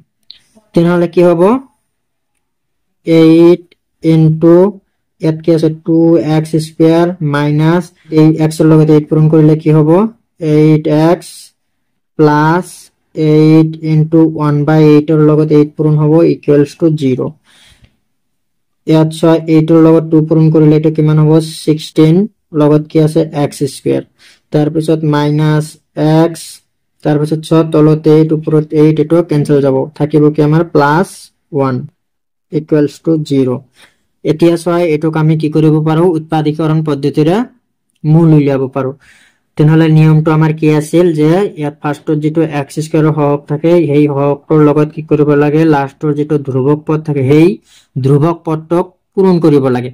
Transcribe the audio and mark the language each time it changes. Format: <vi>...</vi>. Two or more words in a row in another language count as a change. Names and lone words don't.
<as>তেনেহলে কি হ'ব 8 into ইয়াত কি আছে 2x² minus এই x এর লগত 8 পূরণ কৰিলে কি হ'ব 8x plus 8 into 1/8 এর লগত 8 পূরণ হ'ব</as> <en>equals to</en> <as>0। ইয়াত 8 এর লগত 2 পূরণ কৰিলে এটা কিমান হ'ব 16 লগত কি আছে x²। তাৰ পিছত minus x তাৰ পিছত তলত 8 ওপৰত 8 এটো ক্যান্সেল যাব থাকিব কি আমাৰ +1</as> <en>equals to</en> <as>0। এতিয়া এটোক আমি কি কৰিব পাৰো উৎপাদীকৰণ পদ্ধতিৰে মূল উলিয়াব পাৰো। তেনেহলে নিয়মটো আমাৰ কি আছিল যে ইয়াত ফাৰ্ষ্টত যেটো x² হওক থাকে সেই হকৰ লগত কি কৰিব লাগে লাষ্টৰ যেটো ধ্ৰুৱক পদ থাকে সেই ধ্ৰুৱক পদটোক পূৰণ কৰিব লাগে।</as>